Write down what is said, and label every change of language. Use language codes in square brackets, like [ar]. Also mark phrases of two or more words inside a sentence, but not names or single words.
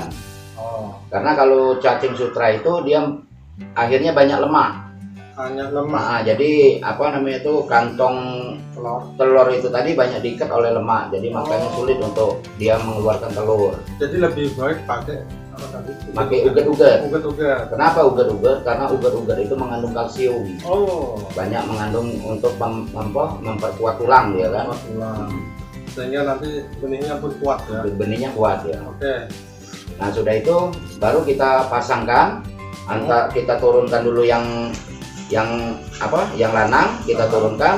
[id] Karena kalau cacing sutra itu dia akhirnya banyak lemak. Jadi kantong telur itu tadi banyak diikat oleh lemak, jadi makanya sulit untuk dia mengeluarkan telur. Jadi lebih baik pakai tadi? Pakai ugat-ugat. Ugat-ugat. Kenapa ugat-ugat? Karena ugat-ugat itu mengandung kalsium. Oh. Banyak mengandung untuk memperkuat tulang dia kan. Tulang. Sehingga nanti benihnya pun kuat ya. Benihnya kuat ya. Oke. Nah sudah itu baru kita pasangkan. Kita turunkan dulu yang lanang kita turunkan.